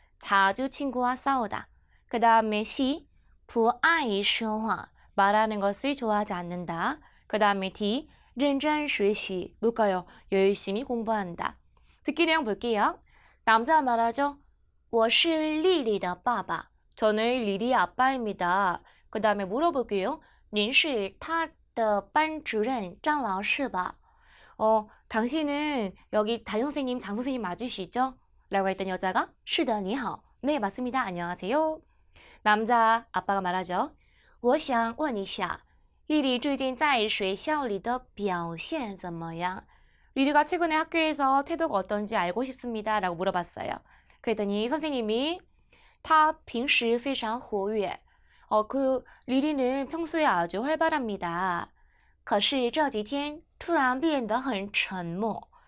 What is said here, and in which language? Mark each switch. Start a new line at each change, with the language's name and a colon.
Korean: 자주 친구와 싸우다. 그 다음에 C,
Chinese: 不爱说话.
Korean: 말하는 것을 좋아하지 않는다. 그 다음에 D,
Chinese: 认真学习.
Korean: 뭘까요? 열심히 공부한다. 듣기 내용 볼게요. 남자가 말하죠.
Chinese: 我是丽丽的爸爸.
Korean: 저는 리리의 아빠입니다. 그 다음에 물어볼게요.
Chinese: 您是她的班主任张老师吧?
Korean: 당신은 여기 담임선생님, 장선생님 맞으시죠? 라고 했더니 여자가
Chinese: 是的,你好.
Korean: 네, 맞습니다. 안녕하세요. 남자 아빠가 말하죠.
Chinese: 我想问一下丽丽最近在学校里的表现怎么样?
Korean: 리리가 최근에 학교에서 태도가 어떤지 알고 싶습니다. 라고 물어봤어요. 그랬더니 선생님이
Chinese: 她平时非常活跃.
Korean: 리리는 평소에 아주 활발합니다.
Chinese: 可是这几天突然变得很沉默.